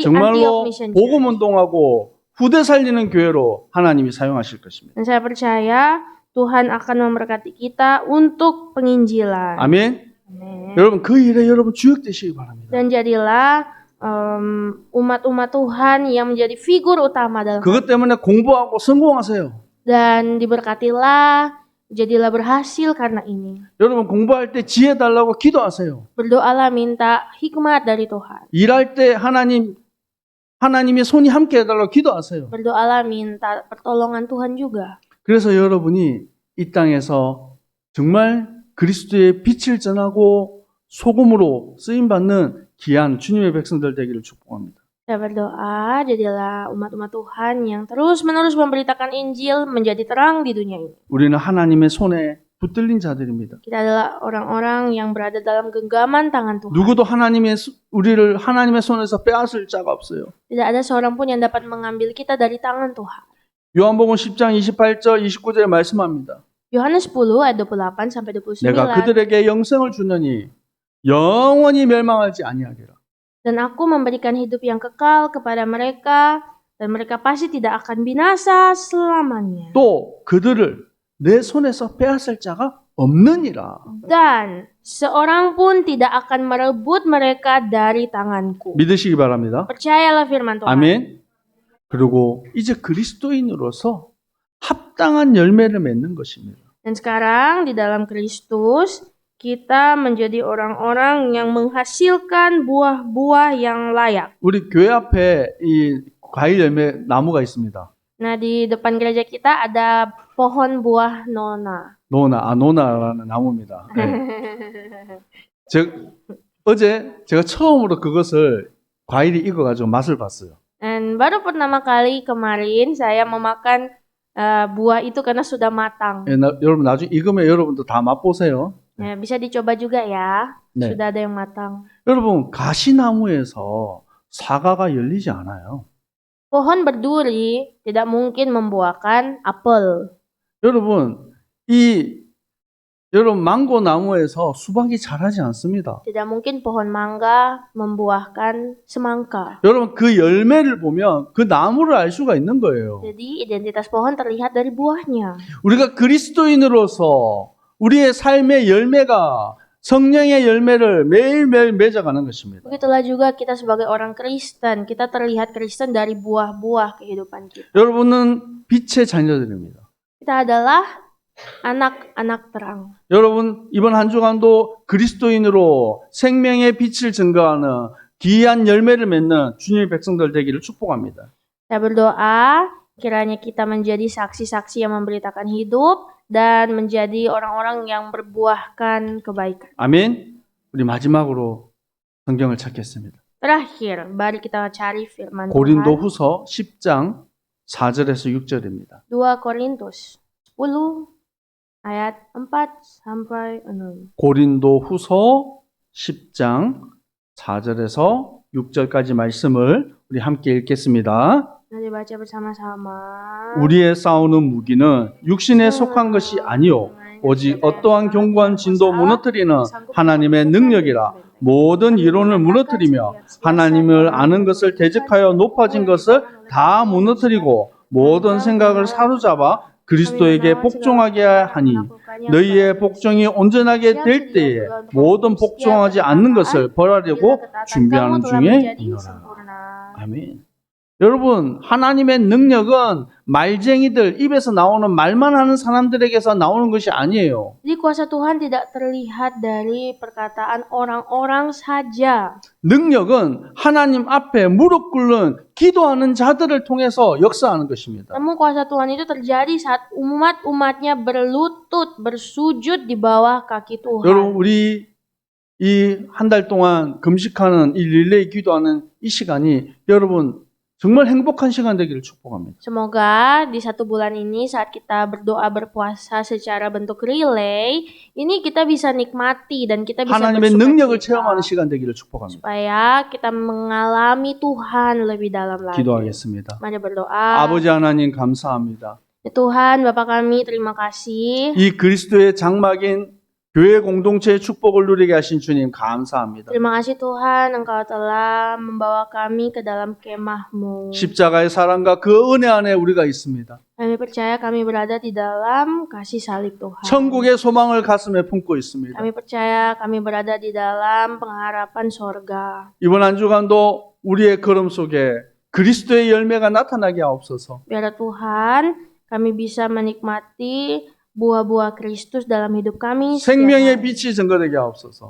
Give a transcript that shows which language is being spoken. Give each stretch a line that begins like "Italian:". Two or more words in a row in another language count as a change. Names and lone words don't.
Korean: 정말로 Mission 복음 Church. 운동하고 후대 살리는 교회로 하나님이 사용하실 것입니다.
Indonesian: Dan saya percaya Tuhan akan memberkati kita untuk penginjilan.
Korean: 아멘.
Indonesian: Amin.
Korean: 여러분 그 일에 여러분 주역되시기 바랍니다.
Indonesian: Dan jadilah umat-umat Tuhan yang menjadi figur utama dalam
Korean: 그것 때문에 공부하고 성공하세요.
Indonesian: dan diberkatilah, jadilah berhasil karena ini.
Korean: 여러분 공부할 때 지혜 달라고 기도하세요.
Indonesian: Berdoalah minta hikmat dari Tuhan.
Korean: 일할 때 하나님의 손이 함께 해달라고 기도하세요.
Indonesian: Berdoalah minta pertolongan Tuhan juga.
Korean: 그래서 여러분이 이 땅에서 정말 그리스도의 빛을 전하고 소금으로 쓰임받는 귀한 주님의 백성들 되기를 축복합니다.
Indonesian: Saya berdoa, jadilah umat-umat Tuhan yang terus-menerus memberitakan Injil menjadi terang di dunia ini.
Korean: 우리는 하나님의 손에 붙들린 자들입니다.
Indonesian: Kita adalah orang-orang yang berada dalam genggaman tangan Tuhan.
Korean: 누구도 우리를 하나님의 손에서 빼앗을 자가 없어요.
Indonesian: Tidak ada seorang pun yang dapat mengambil kita dari tangan Tuhan.
Korean: 요한복음 10장 28절 29절에 말씀합니다.
Indonesian: Yohanes 10 ayat 28 sampai 29.
Korean: 내가 그들에게 영생을 주느니 영원히 멸망하지 아니하리라.
Indonesian: Dan aku memberikan hidup yang kekal kepada mereka dan mereka pasti tidak akan binasa selamanya.
Korean: 또 그들을 내 손에서 빼앗을 자가 없느니라.
Indonesian: Dan seorang pun tidak akan merebut mereka dari tanganku.
Korean: 믿으시기 바랍니다.
Indonesian: Percayalah firman Tuhan.
Korean: 아멘. 그리고 이제 그리스도인으로서 합당한 열매를 맺는 것입니다.
Indonesian: Dan sekarang di dalam Kristus kita menjadi orang-orang yang menghasilkan buah-buah yang layak.
Korean: 우리 교회 앞에 이 과일 열매 나무가 있습니다.
Indonesian: Nah, di depan gereja kita ada pohon buah nona.
Korean: 노나라는 나무입니다. 네. 어제 제가 처음으로 그것을 과일이 익어가지고 맛을 봤어요.
Indonesian: Dan baru pertama kali kemarin saya memakan buah itu karena sudah matang.
Korean: 여러분 나중에 익으면 여러분도 다 맛보세요.
Indonesian: Ya, bisa dicoba juga ya.
Korean: 네.
Indonesian: Sudah ada yang matang.
Korean: 여러분 가시나무에서 사과가 열리지 않아요.
Indonesian: Pohon berduri tidak mungkin membuahkan apel.
Korean: 여러분 망고 나무에서 수박이 자라지 않습니다.
Indonesian: Tidak mungkin pohon mangga membuahkan semangka.
Korean: 여러분 그 열매를 보면 그 나무를 알 수가 있는 거예요.
Indonesian: Jadi identitas pohon terlihat dari buahnya.
Korean: 우리가 그리스도인으로서 우리의 삶의 열매가 성령의 열매를 매일매일 맺어가는 것입니다.
Indonesian: Begitulah juga kita sebagai orang Kristen, kita terlihat Kristen dari buah-buah kehidupan kita.
Korean: 여러분은 빛의 자녀들입니다.
Indonesian: Kita adalah anak-anak terang.
Korean: 여러분 이번 한 주간도 그리스도인으로 생명의 빛을 증거하는 귀한 열매를 맺는 주님의 백성들 되기를 축복합니다.
Indonesian: Saya berdoa kiranya kita menjadi saksi-saksi yang memberitakan hidup dan menjadi orang-orang yang berbuahkan kebaikan.
Korean: 아멘. 우리 마지막으로 성경을 찾겠습니다.
Indonesian: Terakhir, mari kita cari firman Tuhan.
Korean: 고린도후서 10장 4절에서 6절입니다.
Indonesian: 2 Korintus 10 ayat 4 sampai 6.
Korean: 고린도후서 10장 4절에서 6절까지 말씀을 우리 함께 읽겠습니다.
Indonesian: Mari baca bersama-sama.
Korean: 우리의 싸우는 무기는 육신에 속한 것이 아니요 오직 어떠한 견고한 진도 무너뜨리는 하나님의 능력이라. 모든 이론을 무너뜨리며 하나님을 아는 것을 대적하여 높아진 것을 다 무너뜨리고 모든 생각을 사로잡아 그리스도에게 복종하게 하니 너희의 복종이 온전하게 될 때에 모든 복종하지 않는 것을 벌하려고 준비하는 중에 있노라. 아멘. 여러분, 하나님의 능력은 말쟁이들, 입에서 나오는 말만 하는 사람들에게서 나오는 것이 아니에요.
Indonesian: Jadi kuasa Tuhan tidak terlihat dari perkataan orang-orang saja.
Korean: 능력은 하나님 앞에 무릎 꿇는 기도하는 자들을 통해서 역사하는 것입니다.
Indonesian: Namun kuasa Tuhan itu terjadi saat umat-umatnya berlutut, bersujud di bawah kaki
Korean: 여러분,
Indonesian: Tuhan.
Korean: 우리 이 한 달 동안 금식하는 이 릴레이 기도하는 이 시간이 여러분 정말 행복한 시간 되기를 축복합니다.
Indonesian: Semoga di 1 bulan ini saat kita berdoa berpuasa secara bentuk relay, ini kita bisa nikmati dan kita bisa
Korean: 하나님의 능력을
Indonesian: bersukacita.
Korean: 체험하는 시간 되기를 축복합니다.
Indonesian: Supaya kita mengalami Tuhan lebih dalam lagi.
Korean: 기도하겠습니다.
Indonesian: Mari berdoa.
Korean: 아버지 하나님 감사합니다.
Indonesian: Tuhan, Bapa kami, terima kasih.
Korean: 이 그리스도의 장막인 교회 공동체의 축복을 누리게 하신 주님 감사합니다.
Indonesian: Terima kasih Tuhan, Engkau telah membawa kami ke dalam kemah-Mu.
Korean: 십자가의 사랑과 그 은혜 안에 우리가 있습니다.
Indonesian: Kami percaya kami berada di dalam kasih salib Tuhan.
Korean: 천국의 소망을 가슴에 품고 있습니다.
Indonesian: Kami percaya kami berada di dalam pengharapan sorga.
Korean: 이번 한 주간도 우리의 걸음 속에 그리스도의 열매가 나타나게 하옵소서.
Indonesian: Biar Tuhan, kami bisa menikmati buah-buah Kristus dalam hidup kami setiap
Korean: 생명의
Indonesian: hari.
Korean: 빛이 증거되게 하옵소서.